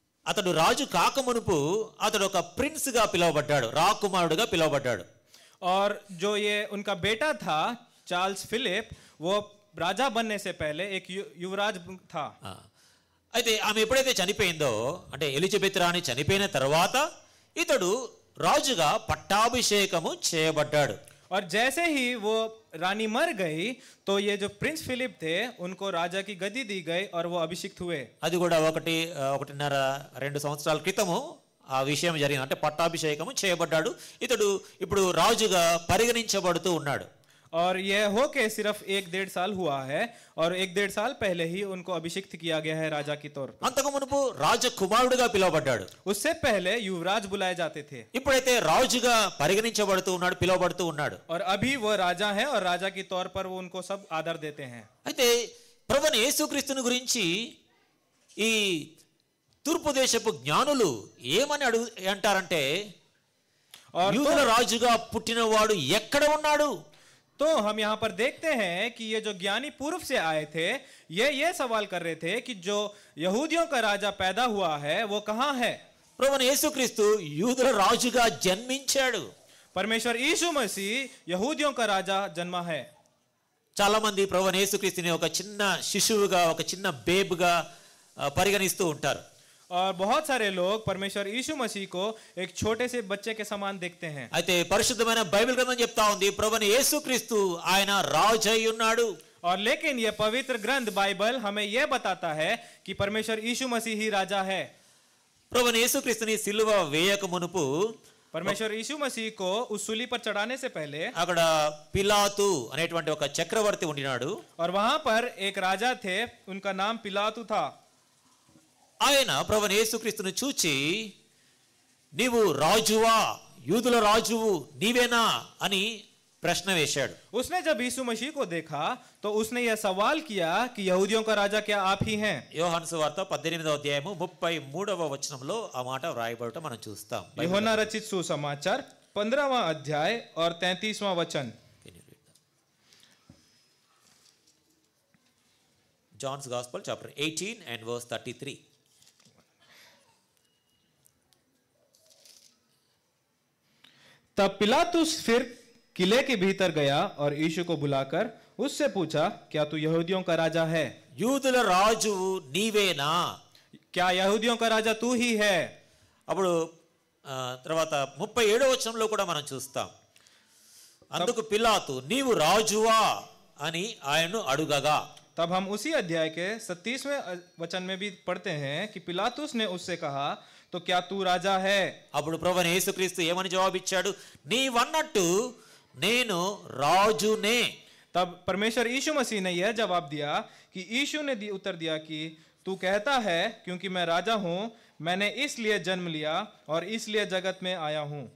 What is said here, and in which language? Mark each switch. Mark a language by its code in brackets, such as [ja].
[te] అతడు రాజు కాకమునుపు అతడు ఒక ప్రిన్స్ గా పిలువబడ్డాడు, రాకుమారుడుగా పిలువబడ్డాడు. [hi] और जो ये उनका बेटा था चार्ल्स फिलिप वो राजा बनने से पहले एक युवराज था. [te] అయితే ఆమె ఎప్పుడైతే చనిపోయిందో, అంటే ఎలిజబెత్ రాణి చనిపోయిన తర్వాత ఇతడు రాజుగా పట్టాభిషేకము చేయబడ్డాడు. [hi] और जैसे ही वो रानी मर गई तो ये जो प्रिंस फिलिप थे उनको राजा की गद्दी दी गई और वो अभिषिक्त हुए. [te] అది కూడా 1.5-2 సంవత్సరాల క్రితము ఆ విషయం జరిగింది. అంటే పట్టాభిషేకము చేయబడ్డాడు. ఇతడు ఇప్పుడు రాజుగా పరిగణించబడుతూ ఉన్నాడు. [hi] और यह हो के सिर्फ 1-1.5 साल हुआ है और 1-1.5 साल पहले ही उनको अभिषिक्त किया गया है राजा की तौर पर. [te] అంతకు మునుపు రాజకుమారుడుగా పిలువబడ్డాడు. [hi] उससे पहले युवराज बुलाए जाते थे. [te] ఇప్పుడైతే రాజుగా పరిగణించబడుతూ ఉన్నాడు, పిలువబడుతూ ఉన్నాడు. [hi] और अभी वो राजा है और राजा की तौर पर वो उनको सब आदर देते हैं. [te] అయితే ప్రభువైన యేసుక్రీస్తుని గురించి ఈ తూర్పు దేశపు జ్ఞానులు ఏమని అంటారంటే, యూదుల రాజుగా పుట్టినవాడు ఎక్కడ ఉన్నాడు? [hi] तो हम यहाँ पर देखते हैं कि ये जो ज्ञानी पूर्व से आए थे ये सवाल कर रहे थे कि जो यहूदियों का राजा पैदा हुआ है वो कहाँ है. [te] ప్రభువైన యేసుక్రీస్తు యూదుల రాజుగా జన్మించాడు. [hi] परमेश्वर यीशु मसीह यहूदियों का राजा जन्मा है. [te] చాలా మంది ప్రభువైన యేసుక్రీస్తుని ఒక చిన్న శిశువుగా, ఒక చిన్న బేబ్గా పరిగణిస్తూ ఉంటారు. [hi] और बहुत सारे लोग परमेश्वर यीशु मसीह को एक छोटे से बच्चे के समान देखते हैं. [te] అయితే పరిశుద్ధమైన బైబిల్ గ్రంథం చెప్తా ఉంది ప్రభువైన యేసుక్రీస్తు ఆయన రాజు అయి ఉన్నాడు. [hi] और लेकिन यह पवित्र ग्रंथ बाइबल हमें यह बताता है कि परमेश्वर यीशु मसीह ही राजा है। [te] ప్రభువైన యేసుక్రీస్తుని సిలువ వేయక మునుపు [hi] परमेश्वर यीशु मसीह को उस सूली पर चढ़ाने से पहले [te] అక్కడ పిలాతు అనేటువంటి ఒక చక్రవర్తి ఉండినాడు. [hi] और वहां पर एक राजा थे, उनका नाम पिलातु था। [te] ఆయన ప్రభువైన యేసుక్రీస్తుని చూచి నీవు రాజువా, యూదుల రాజువు నీవేనా అని ప్రశ్న వేశాడు. [hi] उसने जब यीशु मसीह को देखा तो उसने यह सवाल किया कि यहूदियों का राजा क्या आप ही हैं? [te] యోహాను సువార్త 18వ అధ్యాయము 33వ వచనంలో ఆ మాట వ్రాయబడటం మనం చూస్తాం. [hi] यूहन्ना रचित सुसमाचार 15वां अध्याय और 33वां वचन। [en] John's Gospel chapter 18 and verse 33. [hi] तब पिलातुस फिर किले के भीतर गया और यीशु को बुलाकर उससे पूछा, क्या तू यहूदियों का राजा है? [te] యూదుల రాజువు నీవేనా? [hi] क्या यहूदियों का राजा तू ही है? [te] అప్పుడు తర్వాత 37వ వచనంలో కూడా మనం చూస్తాం. అందుకు పిలాతు నీవు రాజువా అని ఆయన్ను అడుగగా. [hi] तब हम उसी अध्याय के 37वें वचन में भी पढ़ते हैं कि पिलातुस ने उससे कहा, तो क्या तू राजा है? [te] అప్పుడు ప్రభువైన యేసుక్రీస్తు ఏమని జవాబిచ్చాడు? నీవన్నట్టు నేను రాజునే. [hi] तब परमेश्वर यीशु मसीह ने यह जवाब दिया कि यीशु ने उत्तर दिया कि तू कहता है क्योंकि मैं राजा हूं, मैंने इसलिए जन्म लिया और इसलिए जगत में आया हूं।